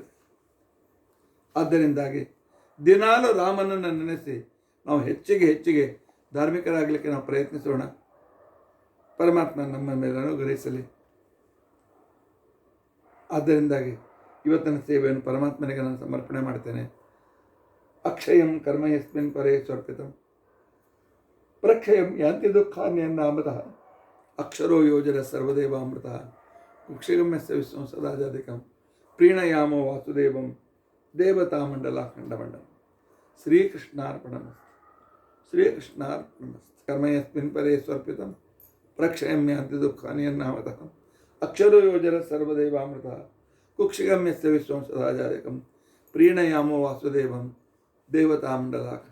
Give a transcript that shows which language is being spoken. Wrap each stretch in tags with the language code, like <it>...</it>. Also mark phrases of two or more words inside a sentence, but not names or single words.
<kn>ಆದ್ದರಿಂದಾಗಿ ದಿನಾಲು ರಾಮನನ್ನು ನೆನೆಸಿ ನಾವು ಹೆಚ್ಚಿಗೆ ಧಾರ್ಮಿಕರಾಗಲಿಕ್ಕೆ ನಾವು ಪ್ರಯತ್ನಿಸೋಣ. ಪರಮಾತ್ಮ ನಮ್ಮ ಮೇಲೆ ಅನುಗ್ರಹಿಸಲಿ. ಆದ್ದರಿಂದಾಗಿ ಇವತ್ತಿನ ಸೇವೆಯನ್ನು ಪರಮಾತ್ಮನಿಗೆ ನಾನು ಸಮರ್ಪಣೆ ಮಾಡ್ತೇನೆ.</kn> <sa>ಅಕ್ಷಯಂ ಕರ್ಮ ಯಸ್ಮಿನ್ ಪರೇ ಸ್ವರ್ಪಿತಂ ಪ್ರಕ್ಷಯಂ ಯಾಂತಿ ದುಃಖಾನ್ಯನ್ನಾಮತಃ ಅಕ್ಷರೋ ಯೋಜನ ಸರ್ವದೇವಾಮೃತ ಕುಕ್ಷಗಮ್ಯಸ್ಯ ವಿಶ್ವಂ ಸದಾಜಾಧಿಕಂ ಪ್ರೀಣಯಾಮೋ ವಾಸುದೇವಂ ದೇವತಾಮಂಡಲಾಖಂಡಮಂಡಲಂ. ಶ್ರೀಕೃಷ್ಣಾರ್ಪಣಮಸ್ತು. ಶ್ರೀಕೃಷ್ಣಾರ್ಪಣಮಸ್ತು. ಕರ್ಮ ಯಸ್ಮಿನ್ ಪರೇ ಸ್ವರ್ಪಿತಂ ಪ್ರಕ್ಷಯಂ ಯಾಂತಿ ದುಃಖಾನ್ಯನ್ನಾಮತಃ ಅಕ್ಷರೋ ಯೋಜನ ಸರ್ವದೇವಾಮೃತ ಕುಕ್ಷಗಮ್ಯಸ್ಯ ವಿಶ್ವಂ ಸದಾಜಾಧಿಕಂ ಪ್ರೀಣಯಾಮೋ ವಾಸುದೇವಂ ದೇವತಾಮಂಡಲಾಖಂಡ.</sa>